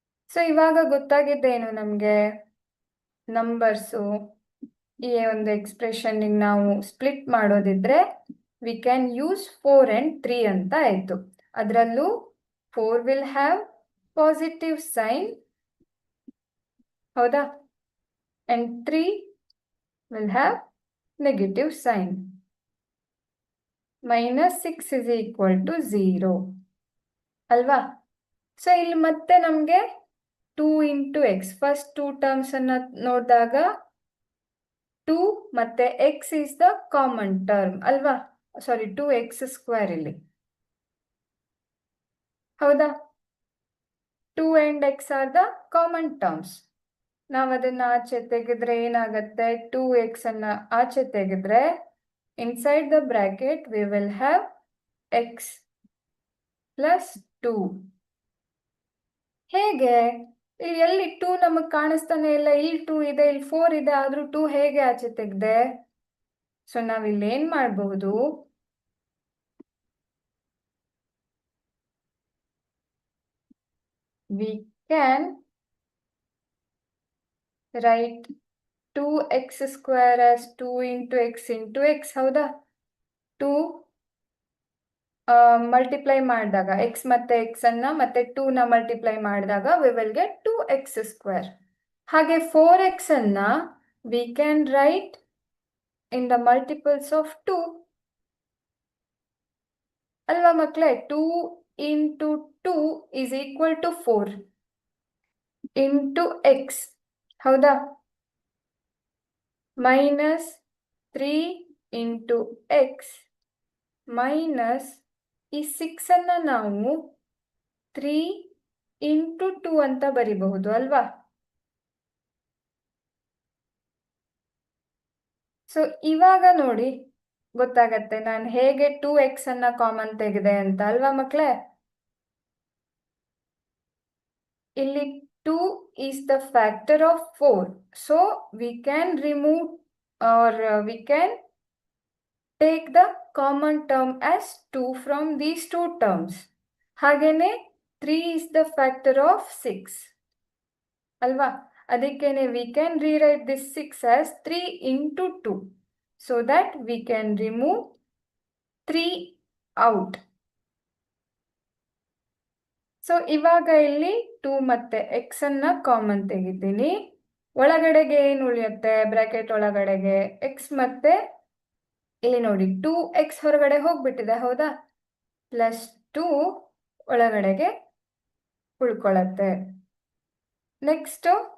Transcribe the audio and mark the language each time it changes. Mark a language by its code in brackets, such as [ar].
[kn] So ಇವಾಗ ಗೊತ್ತಾಗಿದ್ದೇನು ನಮ್ಗೆ? Numbers ಈ ಒಂದು ಎಕ್ಸ್ಪ್ರೆಷನ್ ನಾವು split ಮಾಡೋದಿದ್ರೆ [en] we can use 4 and 3 [kn] ಅಂತ ಆಯ್ತು. [en] ಅದರಲ್ಲೂ 4 will have positive sign ಹೌದಾ, and 3 will have negative sign. -6 is equal to 0 ಅಲ್ವಾ. [kn] ಸೊ ಇಲ್ಲಿ ಮತ್ತೆ ನಮ್ಗೆ 2 into x, ಫಸ್ಟ್ 2 ಟರ್ಮ್ಸ್ ಅನ್ನ ನೋಡಿದಾಗ 2 ಮತ್ತೆ [en] x is the common term [kn] ಅಲ್ವಾ. ಸಾರಿ 2x² ಇಲ್ಲಿ ಹೌದಾ. [en] 2 and x are the common terms. [kn] ನಾವು ಅದನ್ನ ಆಚೆ ತೆಗೆದ್ರೆ ಏನಾಗತ್ತೆ? 2x ಅನ್ನ ಆಚೆ ತೆಗೆದ್ರೆ [en] inside the bracket we will have x plus 2. [kn] ಹೇಗೆ? ಇಲ್ಲಿ ಎಲ್ಲಿ 2 ನಮಗ್ ಕಾಣಿಸ್ತಾನೆ ಇಲ್ಲ. ಇಲ್ಲಿ 2 ಇದೆ, ಇಲ್ಲಿ 4 ಇದೆ, ಆದ್ರೂ 2 ಹೇಗೆ ಆಚೆ ತೆಗ್ದೆ? ಸೊ ನಾವಿಲ್ಲಿ ಏನ್ ಮಾಡಬಹುದು? [en] We can write 2x² as 2 into x into x ಹೌದಾ. [kn] 2 ಮಲ್ಟಿಪ್ಲೈ ಮಾಡಿದಾಗ x ಮತ್ತೆ x ಅನ್ನ ಮತ್ತೆ 2 ನ ಮಲ್ಟಿಪ್ಲೈ ಮಾಡಿದಾಗ [en] we will get 2x². [kn] ಹಾಗೆ 4x ಅನ್ನ [en] we can write in the multiples of 2 [kn] ಅಲ್ವಾ ಮಕ್ಕಳೇ. [en] 2 into 2 is equal to 4 into x ಹೌದಾ. [kn] -3 into x ಮೈನಸ್ ಈ 6 ಅನ್ನ ನಾವು 3 into 2 ಅಂತ ಬರಿಬಹುದು ಅಲ್ವಾ. ಸೊ ಇವಾಗ ನೋಡಿ ಗೊತ್ತಾಗತ್ತೆ ನಾನು ಹೇಗೆ 2x ಅನ್ನ ಕಾಮನ್ ತೆಗೆದೆ ಅಂತ ಅಲ್ವಾ ಮಕ್ಕಳೇ. [en] ಇಲ್ಲಿ 2 is the factor of 4. So we can remove or we can take the common term as 2 from these two terms. ಹಾಗೇನೆ 3 is the factor of 6 ಅಲ್ವಾ. ಅದಕ್ಕೇನೆ we can rewrite this 6 as 3 into 2 so that we can remove 3 out. [kn] So ಇವಾಗ ಇಲ್ಲಿ 2 ಮತ್ತೆ x ಅನ್ನ common ತೆಗಿತೀನಿ. ಒಳಗಡೆಗೆ ಏನು ಉಳಿಯುತ್ತೆ? ಬ್ರಾಕೆಟ್ ಒಳಗಡೆಗೆ x ಮತ್ತೆ ಇಲ್ಲಿ ನೋಡಿ 2x ಹೊರಗಡೆ ಹೋಗ್ಬಿಟ್ಟಿದೆ ಹೌದಾ. +2 ಒಳಗಡೆಗೆ ಉಳ್ಕೊಳತ್ತೆ. ನೆಕ್ಸ್ಟ್